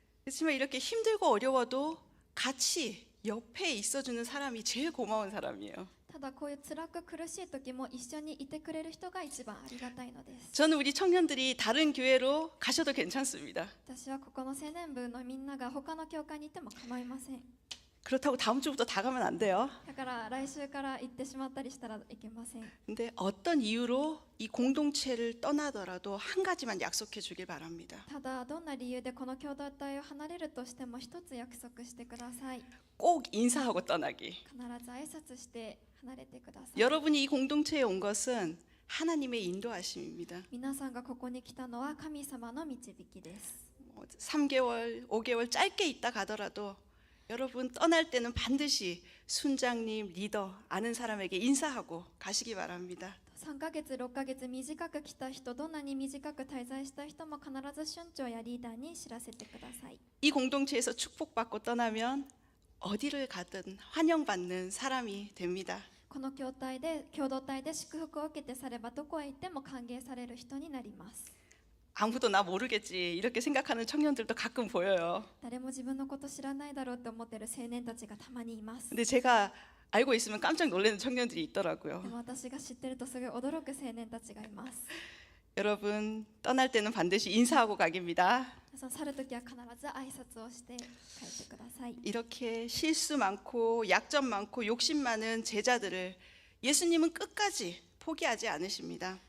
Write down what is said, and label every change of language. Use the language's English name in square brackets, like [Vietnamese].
[Korean] 그렇지만 이렇게 힘들고 어려워도 같이 옆에 있어주는 사람이 제일 고마운 사람이에요. [Japanese] ただこういう辛く苦しい時も一緒にいてくれる人が一番ありがたいのです。 [Korean] 저는 우리 청년들이 다른 교회로 가셔도 괜찮습니다. [Japanese] 私はここの青年部のみんなが他の教会に行っても構いません。 [Korean] 그렇다고 다음 주부터 다 가면 안 돼요. [Japanese] だから来週から行ってしまったりしたらいけません。 [Korean] 근데 어떤 이유로 이 공동체를 떠나더라도 한 가지만 약속해 주길 바랍니다. [Japanese] ただどんな理由でこの共同体を離れるとしても一つ約束してください。 [Korean] 꼭 인사하고 떠나기. [Japanese] 必ず挨拶して離れてください。 [Korean] 여러분이 이 공동체에 온 것은 하나님의 인도하심입니다. [Japanese] 皆さんがここに来たのは神様の導きです。 [Korean] 3개월, 5개월 짧게 있다 가더라도 여러분 떠날 때는 반드시 순장님, 리더, 아는 사람에게 인사하고 가시기 바랍니다. [Japanese] 3ヶ月6ヶ月短く来た人、どんなに短く滞在した人も必ず村長やリーダーに知らせてください。 [Korean] 이 공동체에서 축복받고 떠나면 어디를 가든 환영받는 사람이 됩니다. [Japanese] この共同体で祝福を受けてさればどこへ行っても歓迎される人になります。 [Korean] 아무도 나 모르겠지 이렇게 생각하는 청년들도 가끔 보여요. [Japanese] 誰も自分のこと知らないだろうって思ってる青年たちがたまにいます。 [Korean] 근데 제가 알고 있으면 깜짝 놀라는 청년들이 [Japanese] で [Korean] 있더라고요. [Japanese] も私が知ってるとすごい驚く青年たちがいます。 [Korean] 여러분 떠날 때는 반드시 인사하고 가깁니다. [Japanese] 皆さん去るときは必ず挨拶をして帰ってください。 [Korean] 이렇게 실수 많고 약점 많고 욕심 많은 제자들을 예수님은 끝까지 포기하지 않으십니다.